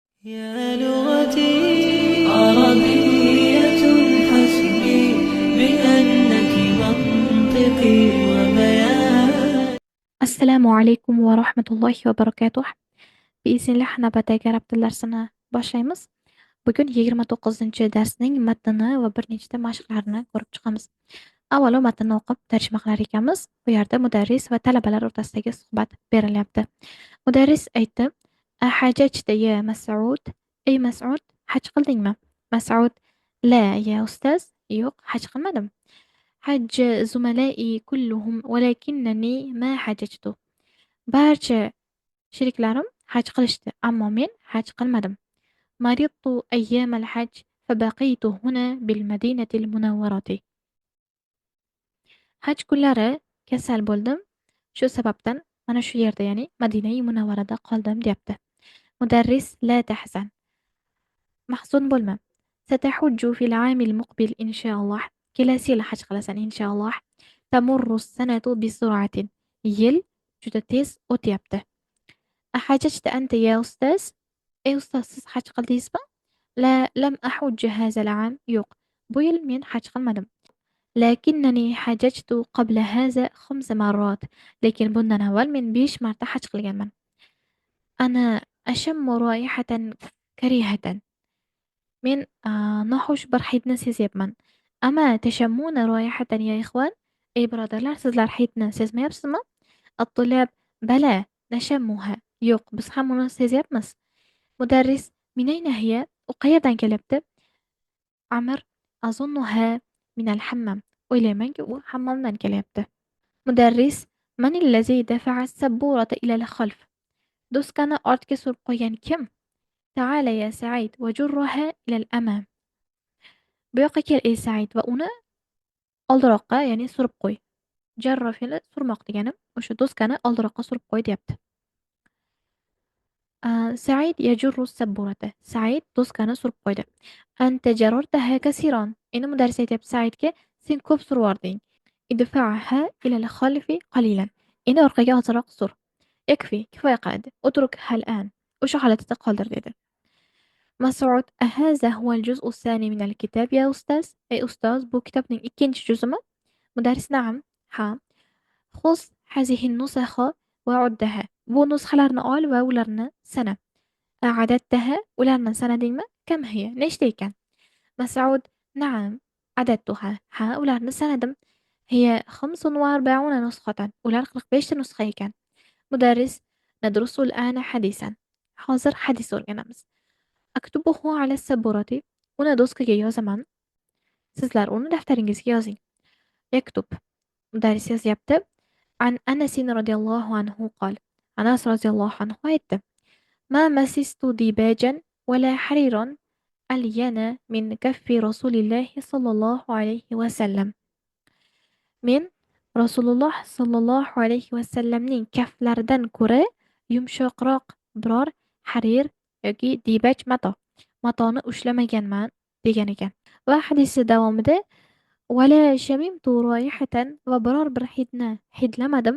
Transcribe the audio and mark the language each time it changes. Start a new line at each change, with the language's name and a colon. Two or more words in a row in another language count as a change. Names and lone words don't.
Arabic: يا لغتي عربية حسبي بأنك منطقي وبيان. السلام عليكم ورحمة الله وبركاته.
Uzbek: Biiznillah navbatdagi arab tili darsini boshlaymiz. Bugun 29-darsning matnini va bir nechta mashqlarini ko'rib chiqamiz. Avvalo matnni o'qib tarjima qilar ekanmiz. Bu yerda mudarris va talabalar o'rtasidagi suhbat berilyapti. Mudarris aytdi:
Arabic: "أحججت يا مسعود?
Uzbek: Ey Mas'ud, haj qildingmi?"
Arabic: Mas'ud: "لا يا أستاذ,
Uzbek: yo'q, haj qilmadim.
Arabic: حج زملائي كلهم ولكنني ما حججت."
Uzbek: Barcha sheriklarim haj qilishdi, ammo men haj qilmadim.
Arabic: مرضت أيام الحج فبقيت هنا بالمدينة المنورة.
Uzbek: Haj kunlari kasal bo'ldim. Shu sababdan mana shu yerda, ya'ni Madinai Munawvarada qoldim, deyapti. Mudarris:
Arabic: لا تحزن.
Uzbek: Mahzun bo'lma.
Arabic: ستحج في العام المقبل إن شاء الله.
Uzbek: Kelasi yil haj qilasan inshaalloh.
Arabic: تمر السنة بسرعة.
Uzbek: Yil juda tez o'tyapti.
Arabic: أحججت أنت يا أستاذ?
Uzbek: Ey ustoz, siz haj qildingizmi?
Arabic: لا، لم أحج هذا العام.
Uzbek: Yo'q, bu yil men haj qilmadim.
Arabic: لكنني حججت قبل هذا 5 مرات.
Uzbek: Lekin bundan avval men 5 marta haj qilganman.
Arabic: أنا أشم رائحة كريهة.
Uzbek: Men noxush bir hidni sezyapman.
Arabic: أما تشمون رائحة يا إخوان?
Uzbek: Ey birodarlar, sizlar hidni sezmayapsizmi?
Arabic: الطلاب: بلى نشمها.
Uzbek: Yo'q, biz ham uni sezyapmiz. Mudarris:
Arabic: من أين هي?
Uzbek: U qayerdan kelyapti?
Arabic: Amr: أظنها من الحمام.
Uzbek: O'ylaymanki, u hammomdan kelyapti. Mudarris:
Arabic: من الذي دفع السبورة إلى الخلف?
Uzbek: Doskani ortga surib qo'ygan kim?
Arabic: تعال يا سعيد وجرها إلى الأمام.
Uzbek: Bu yoqqa kel ey Said va uni oldiroqqa, ya'ni surib qo'y. Jarra fe'li surmoq degani, o'sha doskani oldiroqqa surib qo'y, deyapti.
Arabic: سعيد يجر السبورة.
Uzbek: Said doskani surib qo'ydi.
Arabic: أنت جررتها كثيرا.
Uzbek: Endi mudarris aytyapti Saidga: sen ko'p survording.
Arabic: ادفعها إلى الخلف قليلا.
Uzbek: Endi orqaga ozroq sur. Yakfi, kifoya qiladi.
Arabic: اترك حالا.
Uzbek: O'sha holatida qoldir, dedi.
Arabic: Mas'ud: أهذا هو الجزء الثاني من الكتاب يا أستاذ?
Uzbek: Ey ustoz, bu kitobning ikkinchi juzimi? Mudarris: na'am. Ha.
Arabic: خذ هذه النسخ وعدها.
Uzbek: Bu nusxalarni ol va ularni sana. A'adattaha, ularni sanadingmi?
Arabic: كم هي?
Uzbek: Nechta ekan?
Arabic: Mas'ud: نعم، عددتها.
Uzbek: Ha, ularni sanadim.
Arabic: هي 45 نسخة.
Uzbek: Ular 45 ta nusxa ekan.
Arabic: Mudarris: ندرس الآن حديثا.
Uzbek: Hozir hadis o'rganamiz.
Arabic: أكتبه على السبورة.
Uzbek: Uni doskaga yozaman. Sizlar uni daftaringizga yozing. Yaktub. Mudarris yozyapti.
Arabic: عن أنس رضي الله عنه قال.
Uzbek: Anas
Arabic: رضي الله عنه
Uzbek: aytdi:
Arabic: "ما مسست ديباجا ولا حريرا ألين من كف رسول الله صلى الله عليه وسلم."
Uzbek: Men Rasululloh
Arabic: صلى الله عليه وسلم
Uzbek: kaflaridan ko'ra yumshoqroq biror harir yoki dibaj matoni ushlamaganman, degan ekan. Va hadisi davomida
Arabic: "ولا شممت رائحة"
Uzbek: va biror bir hidni hidlamadim.